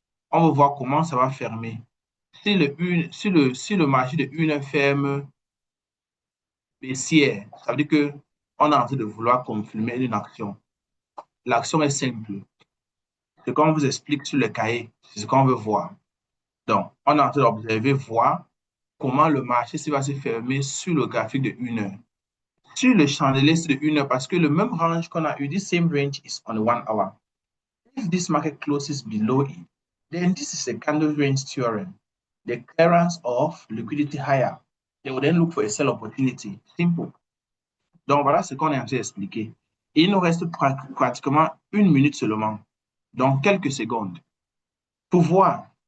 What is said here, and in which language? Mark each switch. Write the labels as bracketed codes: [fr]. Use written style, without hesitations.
[fr] On va voir comment ça va fermer. Si le marché de 1 heure ferme baissière, ça veut dire qu'on est en train de vouloir confirmer une action. L'action est simple. Ce qu'on vous explique sur le cahier, c'est ce qu'on veut voir. Donc, on est en train d'observer, voir comment le marché va se fermer sur le graphique de 1 heure. Sur le chandelier, c'est de 1 heure parce que le même range qu'on a eu, [en] this same range is on the 1 hour. If this market closes below it, then this is a candle range theorem. The clearance of liquidity higher. They will then look for a sell opportunity. Simple. [fr] Donc, voilà ce qu'on est en train d'expliquer. Il nous reste pratiquement 1 minute seulement, donc quelques secondes, pour voir.